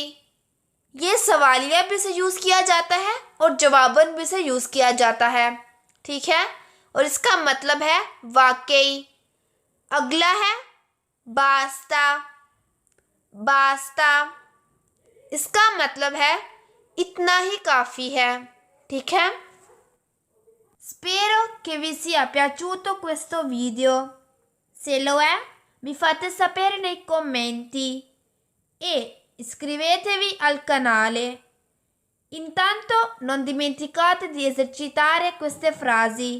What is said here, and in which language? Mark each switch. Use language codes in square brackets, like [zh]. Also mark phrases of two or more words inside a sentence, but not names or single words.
[ur] یہ سوالیہ بھی سے یوز کیا جاتا ہے اور جواباً بھی سے یوز کیا جاتا ہے. ٹھیک ہے۔ اور اس کا مطلب ہے واقعی. اگلا ہے باستا. باستا اس کا مطلب ہے اتنا ہی کافی ہے. ٹھیک ہے. [it] Spero che vi sia piaciuto questo video. Se lo è, mi fate sapere nei commenti e iscrivetevi al canale. Intanto non dimenticate di esercitare queste frasi.